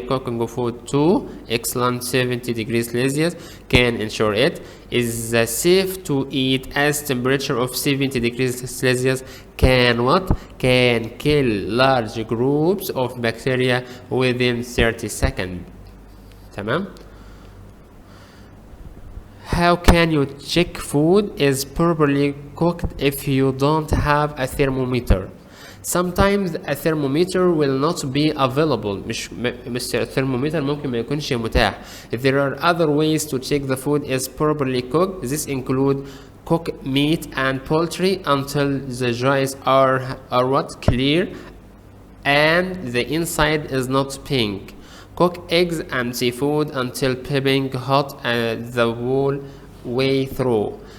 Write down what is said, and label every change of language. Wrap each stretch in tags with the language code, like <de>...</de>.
<en>Cooking food to excellent 70 degrees Celsius can ensure it is safe to eat, as temperature of 70 degrees Celsius can kill large groups of bacteria within 30 seconds.</en> <ar>تمام.</ar> <en>How can you check food is properly cooked if you don't have a thermometer? Sometimes a thermometer will not be available.</en> <ar>مش thermometer ممكن ما يكونش متاح.</ar> <en>There are other ways to check the food is properly cooked. This include cook meat and poultry until the joints are clear and the inside is not pink. Cook eggs and seafood until piping hot the whole way through.</en>